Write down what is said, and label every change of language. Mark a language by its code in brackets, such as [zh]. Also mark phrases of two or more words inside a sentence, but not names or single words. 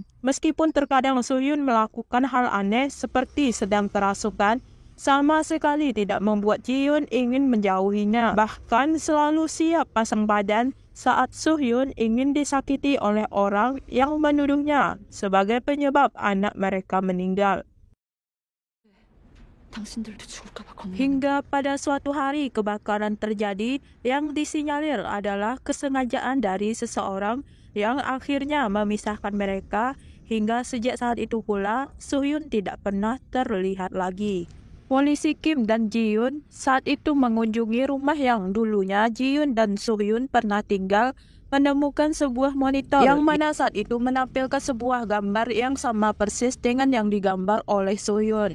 [id] Meskipun terkadang So-hyun melakukan hal aneh seperti sedang kerasukan, sama sekali tidak membuat Ji-hyun ingin menjauhinya. Bahkan selalu siap pasang badan saat So-hyun ingin disakiti oleh orang yang menuduhnya sebagai penyebab anak mereka meninggal. [ko] 당신들도 죽을까봐 겁나. [id] Hingga pada suatu hari kebakaran terjadi yang disinyalir adalah kesengajaan dari seseorang yang akhirnya memisahkan mereka, hingga sejak saat itu pula Soo-hyun tidak pernah terlihat lagi. Polisi Kim dan Ji-hyun saat itu mengunjungi rumah yang dulunya Ji-hyun dan Soo-hyun pernah tinggal, menemukan sebuah monitor yang mana saat itu menampilkan sebuah gambar yang sama persis dengan yang digambar oleh Soo-hyun.